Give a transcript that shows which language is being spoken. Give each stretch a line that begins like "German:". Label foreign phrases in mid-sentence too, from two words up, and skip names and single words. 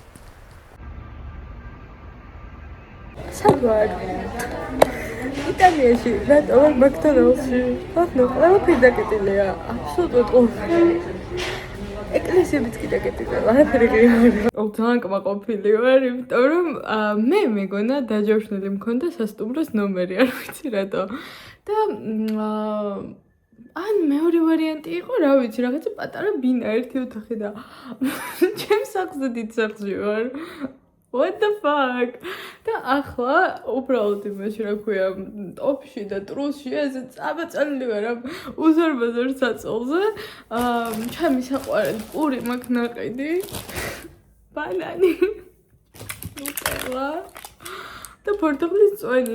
Georgian: საგვარ იტალიაში რატო ვარ მაკდონალდსში ხო ყველაფერი დაკეტილია აბსოლუტურად ყველაფერი ეკლესიებიც კი დაკეტილია არაფერი ღიარია ძალიან კმაყოფილი ვარ იმიტომ რომ მე მეგონა დაჯავშნილი მქონდა სასტუმროს ნომერი არ ვიცი რატო და ან მეორე ვარიანტი იყო რა ვიცი რაღაცა პატარა ბინა ერთი ოთახი და ჩემს სახლზე დიდ სახლში ვარ
English: What the fuck?
Georgian: და ახლა უბრალოდ იმაში რა ქვია ტოპში და ტრუსში ეს წაბაწალილი ვარ ამ უზარმაზარ საწოლზე ჩემი საყვარელი პური მაქვს ნაყიდი ბანანი ნუტელა და პორტოყლის წვენი